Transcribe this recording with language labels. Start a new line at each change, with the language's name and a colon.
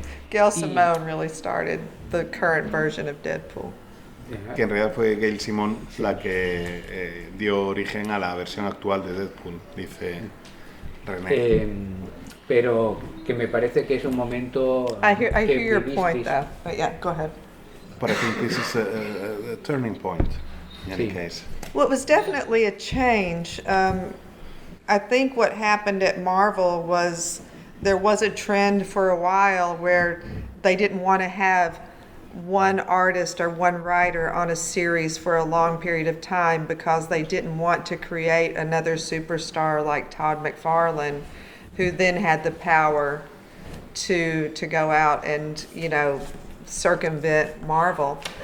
English: Gail Simone really started the current version of Deadpool.
Spanish: Que en realidad fue Gail Simone la que dio origen a la versión actual de Deadpool, dice René. Pero que me parece que es un momento.
English: I hear your point, though. But yeah, go ahead. But I think this is a turning point in any case. Well, it was definitely a change. I think what happened at Marvel was there was a trend for a while where they didn't want to have one artist or one writer on a series for a long period of time because they didn't want to create another superstar like Todd McFarlane, who then had the power to go out and, circumvent Marvel.